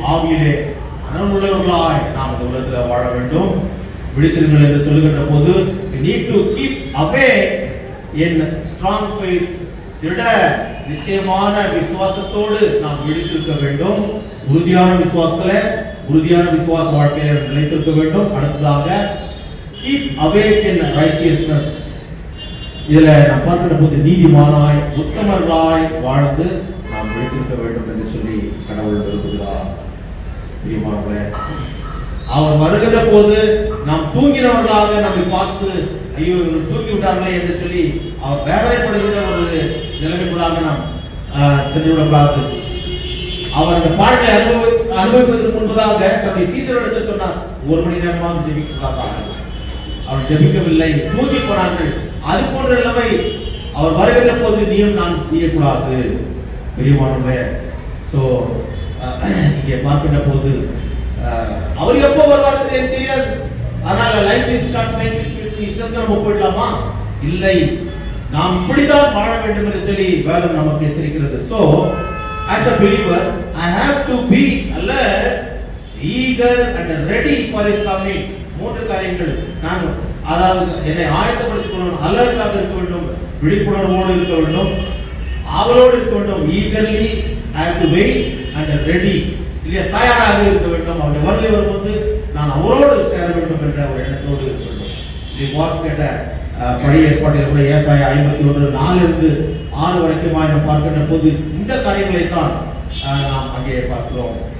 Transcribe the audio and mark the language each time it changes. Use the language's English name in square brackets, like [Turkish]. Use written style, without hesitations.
[Tamil] ஆவியிலே மனமுள்ளவர்களாய் நாம் இந்த உலகத்தில் வாழ வேண்டும். விழித்திருங்கள் என்று சொல்லுகின்ற போது [English] we need to keep awake in strong faith. [Tamil] திட நிச்சயமான விசுவாசத்தோடு நாம் விழித்திருக்க வேண்டும். உறுதியான விசுவாசத்துல, உறுதியான விசுவாச வாழ்க்கையில நிலைத்திருக்க வேண்டும். அடுத்ததாக [English] keep awake in righteousness. [Tamil] இதுல நாம் பார்க்கிற போது நீதிமானாய் உத்தமர்களாய் வாழ்ந்து நாம் விழித்திருக்க வேண்டும் என்று சொல்லி கடவுள் விரும்புகிறார். பிரியமானவர்களே, அவர் வருகிற போது நாம் தூங்கினவர்களாக நம்மை பார்த்து ஐயோ இவர்கள் தூக்கி விட்டார்களே என்று சொல்லி அவர் வேதனைப்படுகிற ஒரு நிலைமைக்குள்ளாக நாம் சென்று விடக்கூடாது. அவர் அந்த பாடலை அனுபவிப்பதற்கு முன்பதாக தன்னுடைய சீசரிடத்தில் சொன்னார், 1 மணி நேரமாக ஜெபிக்கக்கூடாது. அவர் ஜெபிக்கவில்லை, தூங்கி போனார்கள். அது போன்ற நிலைமை அவர் வருகிற போது நீயும் நான் செய்யக்கூடாது. பிரியமானவர்களே, சோ இங்கே பார்க்கின்ற போது அவர் எப்போ வருவார் தெரியாது. அதனால [English] life is short, make it sweet, [Tamil] இஷ்டத்தை நம்ம போயிடலாமா? இல்லை, நாம் இப்படித்தான் வாழ வேண்டும் என்று சொல்லி வேதம் நமக்கு எச்சரிக்கிறது. [English] So as a believer I have to be alert, eager and ready for his coming. [Tamil] 3 காரியங்கள். நான் அதாவது என்னை ஆயத்தப்படுத்திக் கொள்ளணும், அலர்ட்டாக இருக்க வேண்டும், விழிப்புணர்வோடு இருக்க வேண்டும், ஆவலோடு இருக்க வேண்டும். [English] eagerly I have to wait and ready. [Tamil] இல்லையா, தயாராக இருக்க வேண்டும். அவருடைய வருகை வரும்போது நான் அவரோடு சேர வேண்டும் என்ற ஒரு எண்ணத்தோடு இருக்க வேண்டும். இது வாஸ் கேட்ட பழைய ஏற்பாட்டில் கூட ஏசாயா 51:4-6 வரைக்கும் நாம் பார்க்கின்ற போது இந்த காரியங்களை தான் நாம் அங்கே பார்க்கிறோம்.